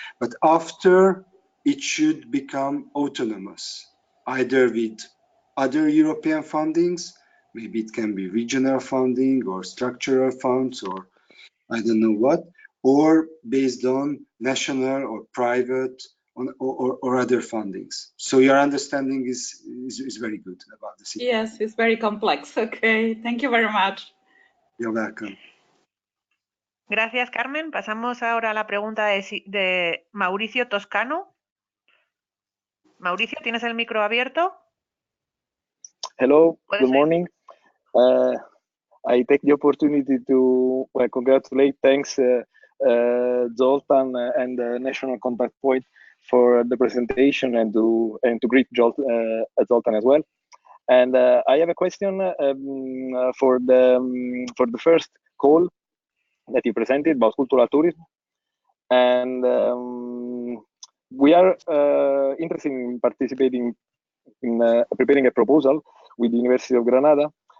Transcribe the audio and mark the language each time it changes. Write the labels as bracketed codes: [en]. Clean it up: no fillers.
[en] But after, it should become autonomous, either with other European fundings, maybe it can be regional funding or structural funds or I don't know what, or based on national or private or other fundings. So your understanding is very good about the situation. Yes, it's very complex. Okay, thank you very much. You're welcome. [es] Gracias, Carmen. Pasamos ahora a la pregunta de Mauricio Toscano. Mauricio, ¿tienes el micro abierto? [en] Hello, [es] ¿Puedes [en] good [es] oír? [en] morning. I take the opportunity to congratulate, thanks Zoltan and the National Contact Point for the presentation, and to greet Zoltan as well. And I have a question for the first call that you presented about cultural tourism, and we are interested in participating in preparing a proposal with the University of Granada.